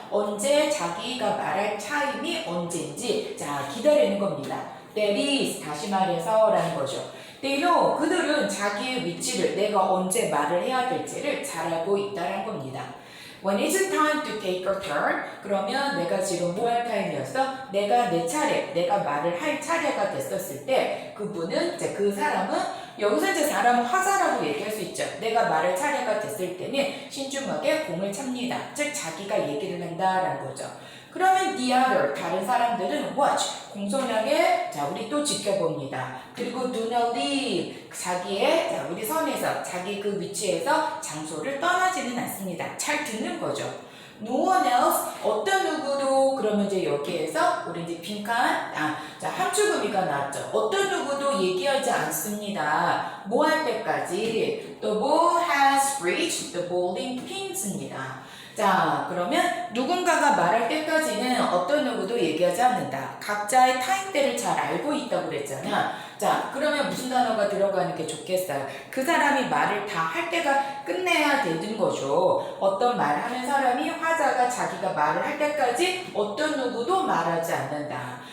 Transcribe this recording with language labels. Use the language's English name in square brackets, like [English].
[Korean] 언제 자기가 말할 타임이 언제인지 자, 기다리는 겁니다. [English] That is, [Korean] 다시 말해서 라는 거죠. [English] They know. [Korean] 그들은 자기의 위치를 내가 언제 말을 해야 될지를 잘 알고 있다는 겁니다. [English] When is it time to take your turn? [Korean] 그러면 내가 지금 뭐 할 타임이었어? 내가 내 차례, 내가 말을 할 차례가 됐었을 때 그분은, 이제 그 사람은 여기서 이제 사람은 화사라고 얘기할 수 있죠. 내가 말할 차례가 됐을 때는 신중하게 공을 찹니다. 즉 자기가 얘기를 한다라는 거죠. 그러면 [English] the other, [Korean] 다른 사람들은 [English] watch, [Korean] 공손하게 자 우리 또 지켜봅니다. 그리고 [English] do not leave, [Korean] 자기의 자 우리 선에서 자기 그 위치에서 장소를 떠나지는 않습니다. 잘 듣는 거죠. [English] No one else, [Korean] 어떤 누구도, 그러면 이제 여기에서 우리 이제 빈칸, 자 함축의미가 나왔죠. 어떤 누구도 얘기하지 않습니다. 뭐 할 때까지? [English] The ball has reached the bowling pins입니다. [Korean] 자, 그러면 누군가가 말할 때까지는 어떤 누구도 얘기하지 않는다. 각자의 타임대를 잘 알고 있다고 그랬잖아. 자, 그러면 무슨 단어가 들어가는 게 좋겠어요? 그 사람이 말을 다 할 때가 끝내야 되는 거죠. 어떤 말하는 사람이 화자가 자기가 말을 할 때까지 어떤 누구도 말하지 않는다.